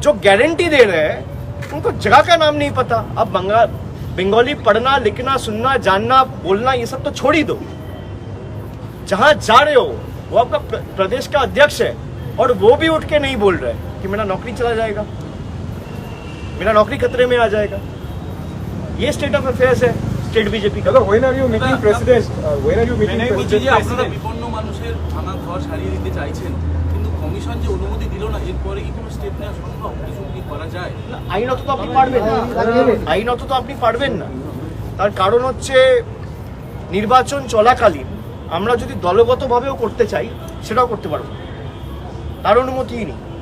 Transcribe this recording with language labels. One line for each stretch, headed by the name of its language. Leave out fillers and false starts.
Hindi: जो गारंटी दे रहे हैं उनको जगह का नाम नहीं पता। अब बंगाली पढ़ना, लिखना, सुनना, जानना, बोलना, ये सब तो छोड़ ही दो। जहां जा रहे हो वो आपका प्रदेश का अध्यक्ष है, और वो भी उठ के नहीं बोल रहे कि मेरा नौकरी चला जाएगा, मेरा नौकरी खतरे में आ जाएगा। ये स्टेट ऑफ अफेयर्स है स्टेट बीजेपी का।
English: when are you meeting president? When are you meeting president?
Bangla: আপনারা বিপন্ন মানুষের ভাঙা ঘর সারিয়ে দিতে চাইছেন, কিন্তু কমিশন যে অনুমতি দিল না, এরপরে কি কোনো স্টেপ নেওয়া সম্ভব? কিছু কি করা যায়? আইনত তো আপনি পারবেন না, আইনত তো আপনি পারবেন না। তার কারণ হচ্ছে নির্বাচন চলাকালীন আমরা যদি দলগতভাবেও করতে চাই সেটাও করতে পারবো, তার অনুমতিই নেই।